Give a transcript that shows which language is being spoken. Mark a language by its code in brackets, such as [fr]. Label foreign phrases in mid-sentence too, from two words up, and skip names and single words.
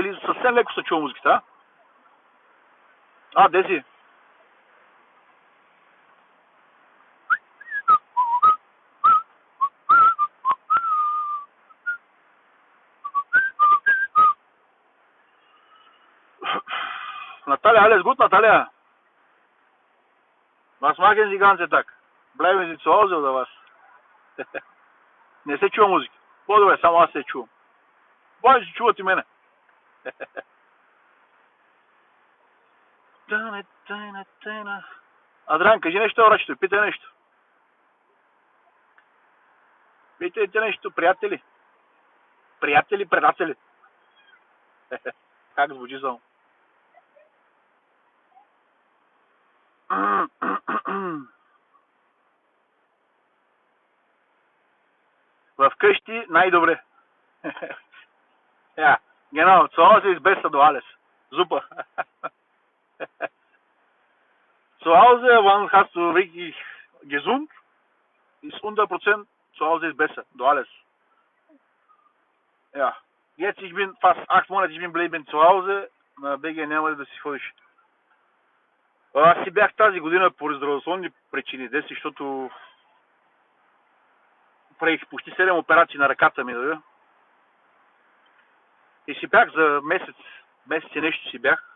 [bg] Или съвсем леко са чува музиката, Де си? Наталия, [de] alles gut, Наталия? Was machen Sie ganze Tag? Bleiben Sie zu Hause oder was? [bg] Не се чува музика. По-добре, само аз се чувам. Може да чуват и мене. Адриан, кажи нещо, врачето, питай нещо. Питайте нещо, приятели. Приятели, предатели. Как звучи само? Вкъщи най-добре. [de] Ja, genau, zu Hause ist besser, du alles. Super. Zu Hause, wann hast du wirklich gesund, ist 100% zu Hause ist besser, du alles. Ja, jetzt ich bin fast 8 Monate, ich bin geblieben zu Hause, [bg] на БГ няма да си ходиш. Аз си бях тази година по здравословни причини, защото правих почти 7 операции на ръката ми, И си бях за месец и нещо си бях.